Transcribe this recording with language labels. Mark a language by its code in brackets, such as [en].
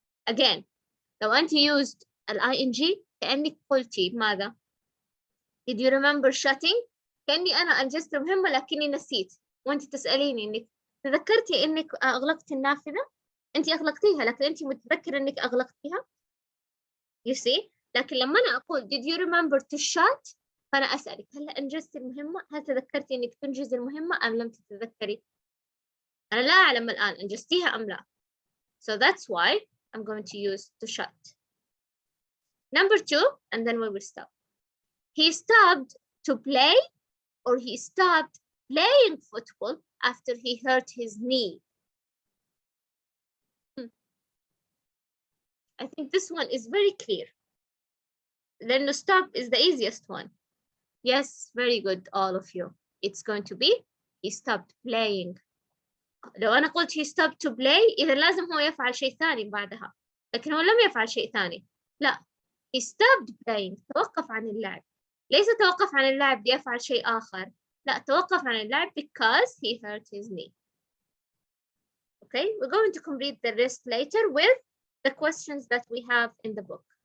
[ar] Again لو أنت [en] used ing [ar] كأنك قلتي ماذا؟ [en] Did you remember shutting؟ [ar] كأني أنا أنجزت المهمة لكني نسيت، وأنت تسأليني إنك تذكرتي إنك أغلقتي النافذة؟ أنت أغلقتيها لكن أنت متذكرة إنك أغلقتيها؟ [en] You see؟ [ar] لكن لما أنا أقول [en] did you remember to shut؟ [ar] فأنا أسألك هل أنجزت المهمة؟ هل تذكرتي إنك تنجز المهمة أم لم تتذكري؟ أنا لا أعلم الآن أنجزتيها أم لا. [en] So that's why I'm going to use to shut. Number 2, and then we will stop. He stopped to play, or he stopped playing football after he hurt his knee. I think this one is very clear. Then the stop is the easiest one. Yes, very good, all of you. It's going to be he stopped playing. [ar] لو أنا قلت [en] he stopped to play [ar] إذا لازم هو يفعل شيء ثاني بعدها، لكن هو لم يفعل شيء ثاني. لا، [en] he stopped playing، [ar] توقف عن اللعب. ليس توقف عن اللعب ليفعل شيء آخر، لا، توقف عن اللعب [en] because he hurt his knee. Okay, we're going to complete the rest later with the questions that we have in the book.